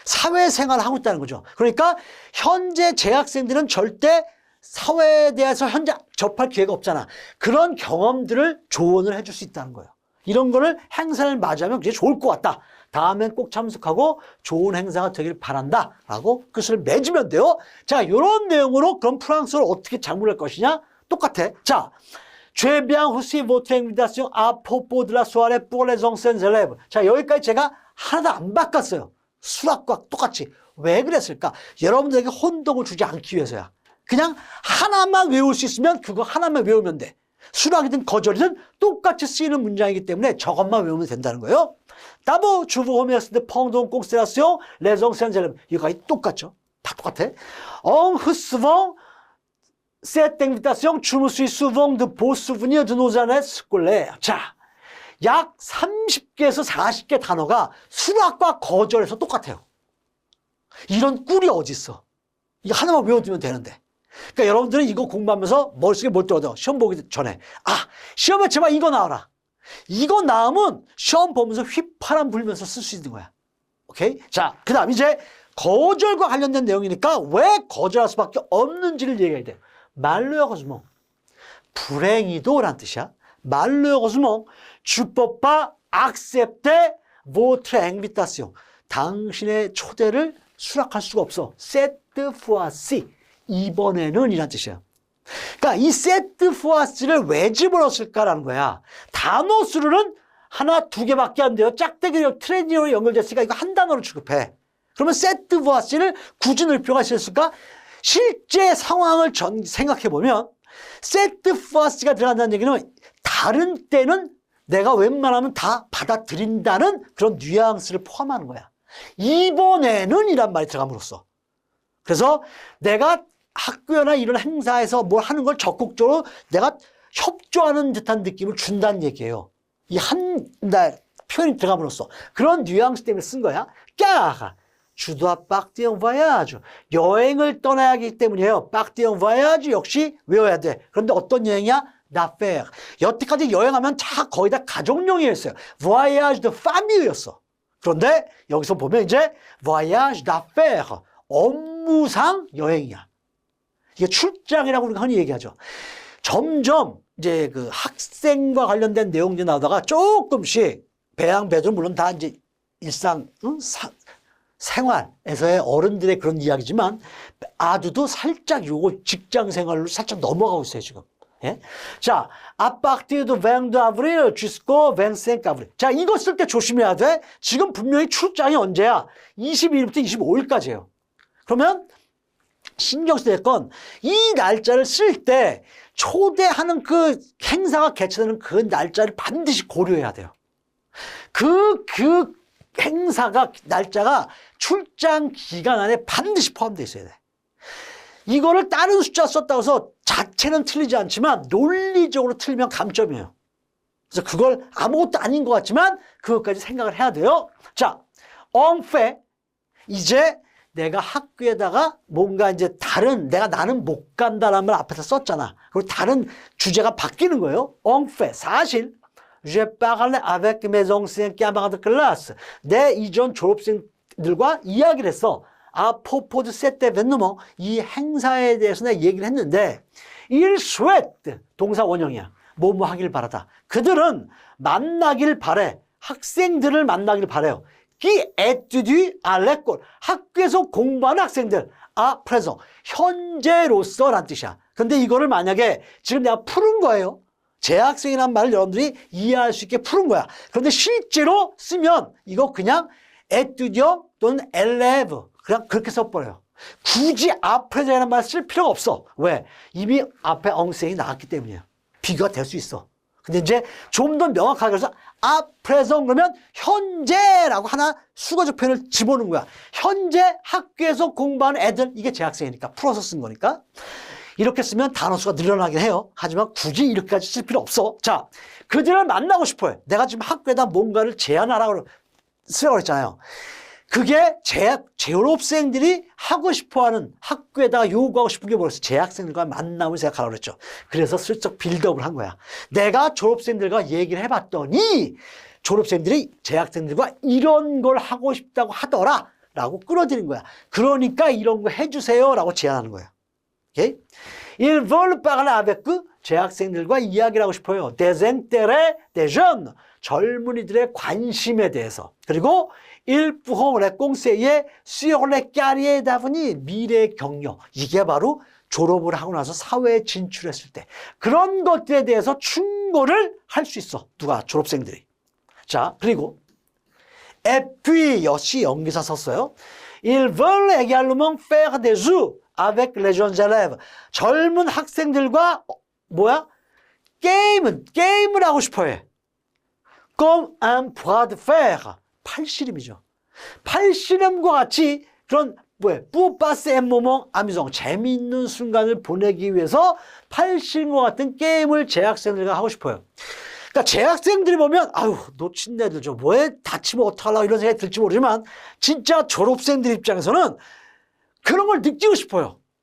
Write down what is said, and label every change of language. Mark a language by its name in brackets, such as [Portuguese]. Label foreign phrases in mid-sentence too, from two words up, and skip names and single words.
[Korean] 사회생활을 하고 있다는 거죠. 그러니까 현재 재학생들은 절대 사회에 대해서 현재 접할 기회가 없잖아. 그런 경험들을 조언을 해줄 수 있다는 거예요. 이런 거를 행사를 맞이하면 굉장히 좋을 것 같다. 다음엔 꼭 참석하고 좋은 행사가 되길 바란다 라고 뜻을 맺으면 돼요. 자, 이런 내용으로 그럼 프랑스어를 어떻게 장문할 것이냐? 똑같아. 자, [French] J'ai bien reçu votre invitation à propos de la soirée pour les anciens élèves. [Korean] 자, 여기까지 제가 하나도 안 바꿨어요. 수학과 똑같이. 왜 그랬을까? 여러분들에게 혼동을 주지 않기 위해서야. 그냥 하나만 외울 수 있으면 그거 하나만 외우면 돼. 수락이든 거절이든 똑같이 쓰이는 문장이기 때문에 저것만 외우면 된다는 거예요. [French] D'abord, je vous remercie de prendre en considération les anciens élèves. [Korean] 이거까지 똑같죠. 다 똑같아. [French] En recevant cette invitation, je me suis souvent de beaux souvenirs de nos années scolaires. [Korean] 자, 약 30개에서 40개 단어가 수락과 거절에서 똑같아요. 이런 꿀이 어디 있어? 이거 하나만 외워두면 되는데. 그러니까 여러분들은 이거 공부하면서 머릿속에 뭘 들어도 시험 보기 전에 시험에 제발 이거 나와라. 이거 나오면 시험 보면서 휘파람 불면서 쓸 수 있는 거야. 오케이? 자, 그 다음 이제 거절과 관련된 내용이니까 왜 거절할 수밖에 없는지를 얘기해야 돼. malheureusement, 불행히도란 뜻이야. [French] malheureusement, tu peux pas accepter votre invitation. [Korean] 당신의 초대를 수락할 수가 없어. [French] cette fois-ci. [Korean] 이번에는 이란 뜻이야. 그러니까 이 [French] cette fois-ci [Korean] 를 왜 집어넣었을까라는 거야. 단어 수로는 하나, 두 개밖에 안 돼요. 짝대기로 트레이닝으로 연결됐으니까 이거 한 단어로 취급해. 그러면 [French] cette fois-ci [Korean] 를 굳이 넣을 필요가 있을까? 실제 상황을 생각해보면 [French] cette fois-ci [Korean] 가 들어간다는 얘기는 다른 때는 내가 웬만하면 다 받아들인다는 그런 뉘앙스를 포함하는 거야. 이번에는 이란 말이 들어감으로써. 그래서 내가 학교나 이런 행사에서 뭘 하는 걸 적극적으로 내가 협조하는 듯한 느낌을 준다는 얘기예요. 이 한 달 표현이 들어감으로써 그런 뉘앙스 때문에 쓴 거야. [French] car tu dois partir en voyage. [Korean] 여행을 떠나야 하기 때문이에요. [French] partir en voyage [Korean] 역시 외워야 돼. 그런데 어떤 여행이야? d'affaires. 여태까지 여행하면 다 거의 다 가족용이었어요. [French] voyage de famille [Korean] 였어. 그런데 여기서 보면 이제 [French] voyage d'affaires. [Korean] 업무상 여행이야. 이게 출장이라고 우리가 흔히 얘기하죠. 점점 이제 그 학생과 관련된 내용들이 나오다가 조금씩 배양 배도 물론 다 이제 일상 생활에서의 어른들의 그런 이야기지만 아두도 살짝 요거 직장 생활로 살짝 넘어가고 있어요 지금. 예? 자, [French] à partir du 20 avril jusqu'au 25 avril. [Korean] 자, 이거 쓸 때 조심해야 돼. 지금 분명히 출장이 언제야? 22일부터 25일까지예요. 그러면 신경 써야 될 건 이 날짜를 쓸 때 초대하는 그 행사가 개최되는 그 날짜를 반드시 고려해야 돼요. 그 행사가 날짜가 출장 기간 안에 반드시 포함되어 있어야 돼. 이거를 다른 숫자 썼다고 해서 자체는 틀리지 않지만 논리적으로 틀리면 감점이에요. 그래서 그걸 아무것도 아닌 것 같지만 그것까지 생각을 해야 돼요. 자, [French] en fait [Korean] 이제 내가 학교에다가 뭔가 이제 나는 못 간다라는 말 앞에서 썼잖아. 그리고 다른 주제가 바뀌는 거예요. [French] En fait, 사실, j'ai parlé avec mes anciens camarades de classe. [Korean] 내 이전 졸업생들과 이야기를 했어. [French] à propos de cet événement. [Korean] 이 행사에 대해서 내가 얘기를 했는데, [French] ils souhaitent, [Korean] 동사 원형이야. 뭐뭐 하길 바라다. 그들은 만나길 바래. 학생들을 만나길 바래요. [French] qui étudie à l'école. [Korean] 학교에서 공부하는 학생들. [French] à présent. [Korean] 현재로서란 뜻이야. 근데 이거를 만약에 지금 내가 푸른 거예요. 재학생이란 말을 여러분들이 이해할 수 있게 푸른 거야. 그런데 실제로 쓰면 이거 그냥 étudiant 또는 élève. 그냥 그렇게 써버려요. 굳이 [French] à présent [Korean] 이라는 말을 쓸 필요가 없어. 왜? 이미 앞에 엉생이 나왔기 때문이에요. 비교가 될 수 있어. 근데 이제 좀 더 명확하게 해서 [French] à présent [Korean] 그러면 현재라고 하나 수거적 표현을 집어넣는 거야. 현재 학교에서 공부하는 애들, 이게 재학생이니까 풀어서 쓴 거니까. 이렇게 쓰면 단어 수가 늘어나긴 해요. 하지만 굳이 이렇게까지 쓸 필요 없어. 자, 그들을 만나고 싶어요. 내가 지금 학교에다 뭔가를 제안하라고 쓰라고 했잖아요. 그게 졸업생들이 하고 싶어하는 학교에다가 요구하고 싶은 게 뭐였어? 재학생들과 만남을 생각하라고 그랬죠. 그래서 슬쩍 빌드업을 한 거야. 내가 졸업생들과 얘기를 해봤더니 졸업생들이 재학생들과 이런 걸 하고 싶다고 하더라. 라고 끌어들인 거야. 그러니까 이런 거 해주세요 라고 제안하는 거야. 오케이? [French] Ils veulent parler avec eux. [Korean] 재학생들과 이야기를 하고 싶어요. [French] Des intérêts des jeunes. [Korean] 젊은이들의 관심에 대해서. [French] 그리고 Ils pourront les conseiller sur les carrières d'avenir. [Korean] 미래 경력. 이게 바로 졸업을 하고 나서 사회에 진출했을 때 그런 것들에 대해서 충고를 할 수 있어. 누가? 졸업생들이. 자, 그리고 [French] et puis [Korean] 역시 연기사 썼어요. [French] Ils veulent également faire des jeux avec les jeunes élèves. [Korean] 젊은 학생들과 게임을 하고 싶어해. [French] Comme un bras de fer. [Korean] 팔씨름이죠. 팔씨름과 같이 그런 [French] pour passer un moment amusant. [Korean] 재미있는 순간을 보내기 위해서 팔씨름과 같은 게임을 재학생들과 하고 싶어요. 그러니까 재학생들이 보면 아유 놓친 애들 좀 뭐해 다치면 어떡하려고 이런 생각이 들지 모르지만 진짜 졸업생들 입장에서는 그런 걸 느끼고 싶어요.